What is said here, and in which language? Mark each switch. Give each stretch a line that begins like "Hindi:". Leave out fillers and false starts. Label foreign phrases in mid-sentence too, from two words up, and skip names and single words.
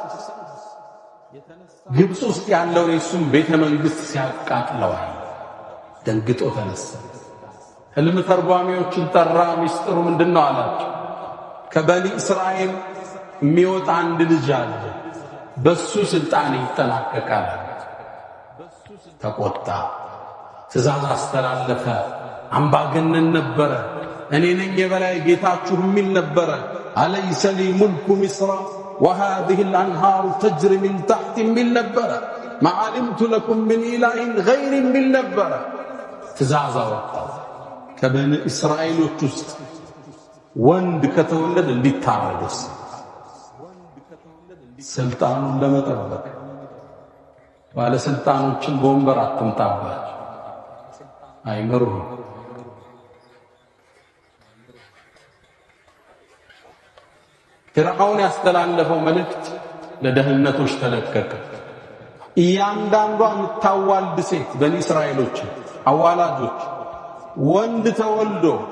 Amharic: ግብጽ ውስጥ ያለውን የሱም ቤተ መንግስት ሲያቃጥለዋል። ደንግጦ ተነሳ። ህልም ተርጓሚዎችን ጠራ። ሚስጥሩ ምንድነው አላቸው። ከበኒ እስራኤል የሚወጣ አንድ ልጅ አለ፣ በሱ ስልጣን ይጠናቀቃል። ተቆጣ። ትእዛዝ አስተላለፈ። አምባገነን ነበረ። እኔ ነኝ የበላይ ጌታችሁ የሚል ነበረ።
Arabic: أليس لي ملك مصر وهذه الأنهار تجري من تحت
Amharic: የሚል ነበረ።
Arabic: ما علمت لكم من إله غير
Amharic: የሚል ነበረ። ትእዛዝ አወጣ። ከበኒ እስራኤሎች ውስጥ ወንድ ከተወለደ እንዲታረድ ስልጣኑን ለመጠበቅ ባለስልጣኖችን በወንበር አትምጣባቸው፣ አይመሩም። ፊርዓውን ያስተላለፈው መልእክት ለደህንነቶች ተለቀቀ። እያንዳንዷ የምታዋልድ ሴት በኒ እስራኤሎች አዋላጆች ወንድ ተወልዶ